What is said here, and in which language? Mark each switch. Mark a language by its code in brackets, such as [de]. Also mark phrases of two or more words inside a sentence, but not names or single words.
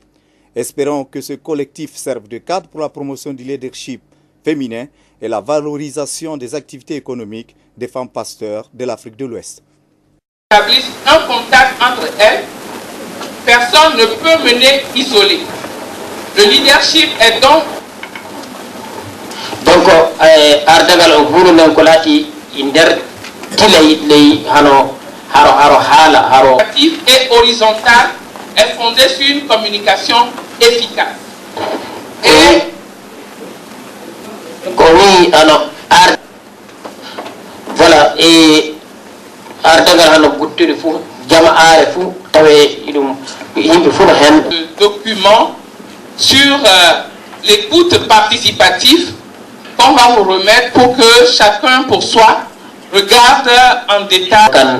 [fr] Espérons que ce collectif serve de cadre pour la promotion du leadership féminin et la valorisation des activités économiques des femmes pasteurs de l'Afrique de l'Ouest. Établissent un contact entre elles, personne ne peut mener isolé. Le leadership est donc [ff] ardagal o huru men ko laati nder tilay ley haro haala haro [fr] et horizontal est fondé sur une communication efficace. Et oui, voilà, et document sur l'écoute participative qu'on va vous remettre pour que chacun pour soi regarde en détail.